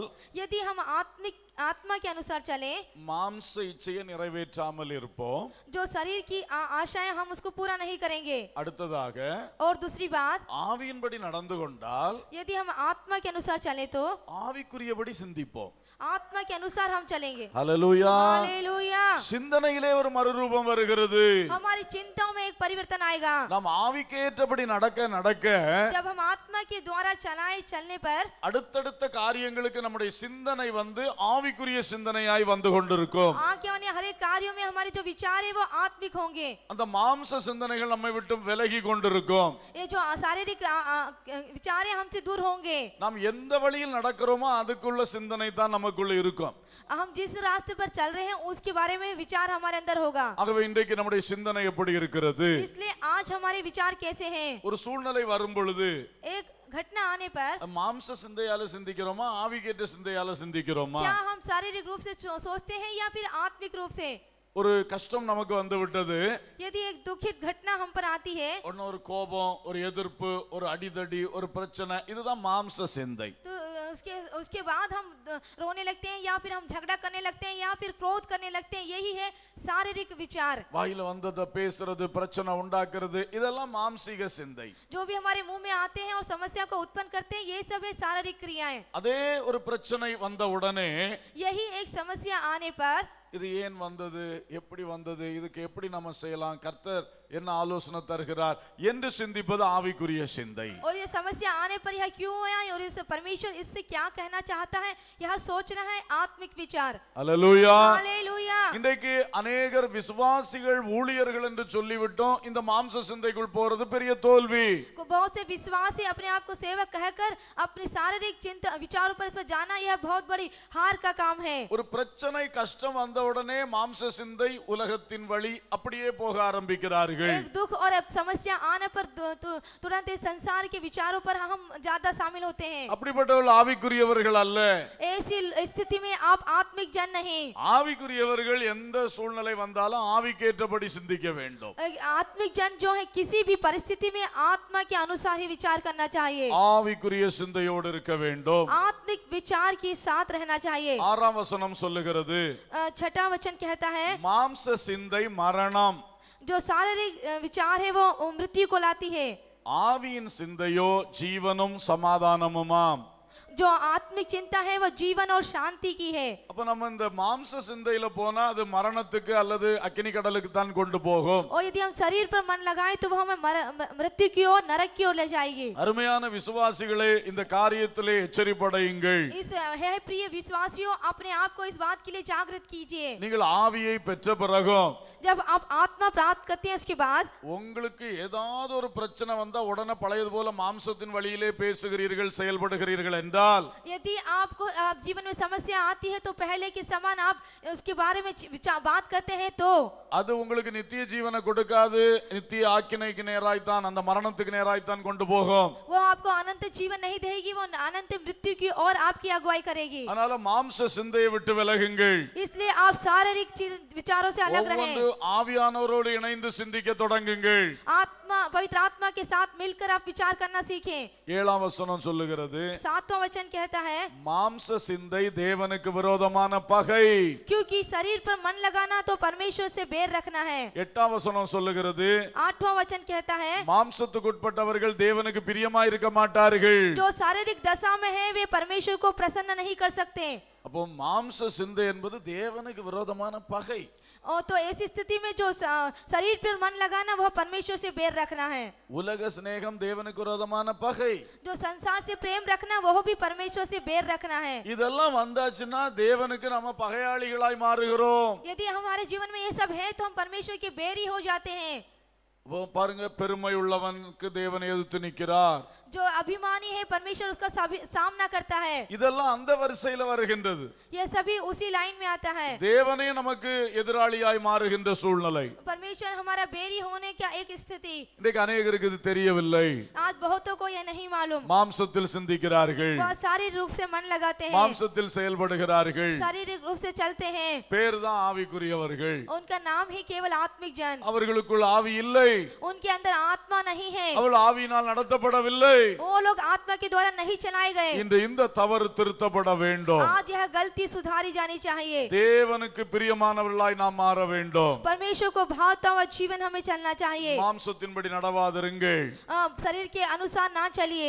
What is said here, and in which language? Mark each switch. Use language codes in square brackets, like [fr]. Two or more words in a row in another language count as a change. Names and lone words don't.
[hi] यदि हम आत्मा के अनुसार चलें, [ta] மாம்ச இச்சையை நிறைவேற்றாமல் இருப்போம். [hi] जो शरीर की आशाएं हम उसको पूरा नहीं करेंगे। [ta] அடுத்ததாக [hi] और दूसरी बात, [ta] ஆவியின்படி நடந்து கொண்டால் [hi] यदि हम आत्मा के अनुसार चले तो [ta] ஆவிக்குரியபடி சிந்திப்போம். [hi] आत्मा के अनुसार हम चलेंगे। [ta] ஹல்லேலூயா. [hi] हालेलुया। [ta] சிந்தனையிலே ஒரு மறுரூபம் வருகிறது. [hi] हमारी चिंताओं में एक परिवर्तन आएगा। [ta] நாம் ஆவிக்கேற்றபடி நடக்க நடக்க [hi] जब हम आत्मा के द्वारा चलने पर [ta] அடுத்தடுத்த காரியங்களுக்கு நம்முடைய சிந்தனை ஆவிக்குரிய சிந்தனையாய் வந்து கொண்டிருக்கும். [hi] आगे वाले हर एक कार्यों में हमारे जो विचार है वो आत्मिक होंगे। [ta] அந்த மாம்ச சிந்தனைகள் நம்மை விட்டு விலகி கொண்டிருக்கும். [hi] ये जो शारीरिक विचार है हमसे दूर होंगे। [ta] நாம் எந்த வழியில் நடக்கிறோமோ அதுக்குள்ள சிந்தனை தான் நமக்குள்ள இருக்கும். [hi] हम जिस रास्ते पर चल रहे हैं उसके बारे में विचार हमारे अंदर होगा। [ta] ஆகவே இன்றைக்கு நம்முடைய சிந்தனை எப்படி இருக்கிறது? [hi] इसलिए आज हमारे विचार कैसे हैं? [ta] ஒரு சூழ்நிலை வரும் பொழுது [hi] एक घटना आने पर [ta] மாம்ச சிந்தையால சிந்திக்கிறோமா, ஆவிக்கேற்ற சிந்தையால சிந்திக்கிறோமா? [hi] क्या हम शारीरिक रूप से सोचते हैं या फिर आत्मिक रूप से? [ta] ஒரு கஷ்டம் நமக்கு வந்து விட்டது. [hi] यदि एक दुखित घटना हम पर आती है, [ta] ஒரு கோபம், ஒரு எதிர்ப்பு, ஒரு அடிதடி, ஒரு பிரச்சனை, இதுதான் மாம்ச சிந்தை. [hi] तो उसके बाद हम रोने लगते हैं या फिर हम झगड़ा करने लगते हैं या फिर क्रोध करने लगते हैं। यही है शारीरिक विचार। [ta] வாயில வந்தத பேசுறது, பிரச்சனை உண்டாக்குறது, இதெல்லாம் மாம்சீக சிந்தை. [hi] जो भी हमारे मुंह में आते हैं और समस्या को उत्पन्न करते हैं, ये सब है शारीरिक क्रियाएं। [ta] அதே ஒரு பிரச்சனை வந்த உடனே [hi] यही एक समस्या आने पर [ta] இது ஏன் வந்தது, எப்படி வந்தது, இதுக்கு எப்படி நம்ம செய்யலாம், கர்த்தர் என்ன ஆலோசனை தருகிறார் என்று சிந்திப்பது ஆவிக்குரிய சிந்தை. [hi] और ये समस्या आने पर यह क्यों है और इस परमेश्वर इससे क्या कहना चाहता है, यह सोचना है आत्मिक विचार। [ta] அல்லேலூயா. [hi] हालेलुया। [ta] இன்றைக்கு अनेகர் விசுவாசிகள் ஊழியர்கள் என்று சொல்லிவிட்டோம், இந்த மாம்ச சிந்தைக்குள் போறது பெரிய தோல்வி. [hi] बहुत से विश्वासी अपने आप को सेवक कहकर अपने शारीरिक चिंता विचारों पर इस पर जाना, यह बहुत बड़ी हार का काम है। [ta] ஒரு பிரச்சனை கஷ்டம் வந்த வந்த உடனே மாம்ச சிந்தை உலகத்தின் வழி அப்படியே போக ஆரம்பிக்கிறார்கள். [hi] एक दुख और समस्या आने पर तुरंत इस संसार के विचारों पर हम ज्यादा शामिल होते हैं. [ta] அப்படிப்பட்டவர்கள் ஆவிக்குரியவர்கள் அல்ல. [hi] ऐसी स्थिति में आप आत्मिक जन नहीं. [ta] ஆவிக்குரியவர்கள் எந்த சூழ்நிலை வந்தாலும் ஆவிக்கேற்றபடி சிந்திக்க வேண்டும். [hi] आत्मिक जन जो है किसी भी परिस्थिति में आत्मा के अनुसार ही विचार करना चाहिए. [ta] ஆவிக்குரிய சிந்தையோடு இருக்க வேண்டும். [hi] आत्मिक विचार के साथ रहना चाहिए. [ta] 6ஆம் வசனம் சொல்லுகிறது, [hi] 6वां वचन कहता है [ta] மாம்ச சிந்தை மரணம், [hi] जो शारीरिक विचार है वो मृत्यु को लाती है. [ta] ஆவியின் சிந்தையோ ஜீவனும் சமாதானமுமாம். [hi] जो आत्मिक चिंता है वो जीवन और शांति की है. [ta] அப்ப நம்ம இந்த மாம்ச சிந்தையில போனா அது மரணத்துக்கு அல்லது அக்கினி கடலுக்கு தான் கொண்டு போகும். [hi] और यदि हम शरीर पर मन लगाएं तो वो हमें मृत्यु की ओर, नरक की ओर ले जाएगी. [ta] அருமையான விசுவாசிகளே, இந்த காரியத்திலே எச்சரிப்படையுங்கள். [hi] इस है प्रिय विश्वासियों, अपने आप को इस बात के लिए जागृत कीजिए. [ta] நீங்கள் ஆவியை பெற்ற பிறகும் [hi] जब आप आत्मा प्राप्त करते हैं उसके बाद [ta] உங்களுக்கு ஏதாவது ஒரு பிரச்சனை வந்தா உடனே பழையது போல மாம்சத்தின் வழியிலே பேசுகிறீர்கள், செயல்படுகிறீர்கள் என்றால், [hi] यदि आपको जीवन में समस्या आती है तो पहले के समान आप उसके बारे में बात करते हैं तो [ta] அது உங்களுக்கு நித்திய ஜீவனை கொடுக்காது. நித்திய ஆக்கினைக்கு நேராய்த்தான், அந்த மரணத்துக்கு நேராய்த்தான் கொண்டு போகும். [hi] वो आपको अनंत जीवन नहीं देगी, वो अनंत मृत्यु की ओर आपकी अगुवाई करेगी. [ta] அதனால மாம்ச சிந்தையை விட்டு விலகுங்கள். [hi] इसलिए आप शारीरिक विचारों से अलग रहें. [ta] ஒவ்வொரு ஆவியானவரோடு இணைந்து சிந்திக்க தொடங்குங்கள். [hi] आत्मा, पवित्र आत्मा के साथ मिलकर आप विचार करना सीखें. [ta] 7ஆம் வசனம் சொல்லுகிறது, [hi] 7वां वचन कहता है [ta] மாம்ச சிந்தை தேவனுக்கு விரோதமான பகை. [hi] क्योंकि शरीर पर मन लगाना तो परमेश्वर से बैर रखना है. [ta] 8ஆம் வசனம் சொல்லுகிறது, [hi] 8वां वचन कहता है [ta] மாம்சத்துக்கு உட்பட்டவர்கள் தேவனுக்கு பிரியமாய் இருக்க மாட்டார்கள். [hi] जो शारीरिक दशा में है वे परमेश्वर को प्रसन्न नहीं कर सकते. [ta] அப்போ மாம்ச சிந்தை என்பது தேவனுக்கு விரோதமான பகை. [hi] और तो ऐसी स्थिति में जो शरीर पर मन लगाना वह परमेश्वर से बैर रखना है. [ta] உலக சிநேகம் தேவனுக்கு விரோதமான பகை. [hi] जो संसार से प्रेम रखना वह भी परमेश्वर से बैर रखना है. [ta] இதெல்லாம் வந்தாச்சுன்னா தேவனுக்கு நம்ம பகையாளிகளாய் மாறுகிறோம். [hi] यदि हमारे जीवन में ये सब है तो हम परमेश्वर के बैरी हो जाते हैं. [ta] பாருங்க, பெருமை உள்ளவனுக்கு தேவனை எதிர்த்து நிற்கிறார். [hi] जो अभिमानी है परमेश्वर उसका सामना करता है. [ta] இதெல்லாம் அந்த வரிசையில வருகின்றது. [hi] ये सभी उसी लाइन में आता है. [ta] தேவனே நமக்கு எதிராளியாய் மாறுகின்ற சூழ்நிலை. [hi] परमेश्वर हमारा बैरी होने का एक स्थिति. [ta] இன்றைக்கு अनेகருக்கு இது தெரியவில்லை. [hi] आज बहुतों को यह नहीं मालूम. [ta] மாம்சத்தில் சிந்திக்கிறார்கள், [hi] वह शारीरिक रूप से मन लगाते हैं, [ta] மாம்சத்தில் செயல்படுகிறார்கள். [hi] शारीरिक रूप से चलते हैं. [ta] பேர் தான் ஆவிக்குரியவர்கள். [hi] उनका नाम ही केवल आत्मिक जन. [ta] அவர்களுக்குள் ஆவி இல்லை. [hi] उनके अंदर आत्मा नहीं है. [ta] அவள் ஆவியினால் நடத்தப்படவில்லை. [hi] वो लोग आत्मा के द्वारा नहीं चलाए गए. [ta] இன்று இந்த தவறு திருத்தப்பட வேண்டும். [hi] आज यह गलती सुधारी जानी चाहिए. [ta] தேவனுக்கு பிரியமானவர்களாய் நாம் மாற வேண்டும். [hi] परमेश्वर को भावता हुआ जीवन हमें चलना चाहिए. [ta] மாம்சத்தின்படி நடவாதிருங்கள், [hi] शरीर के अनुसार ना चलिए,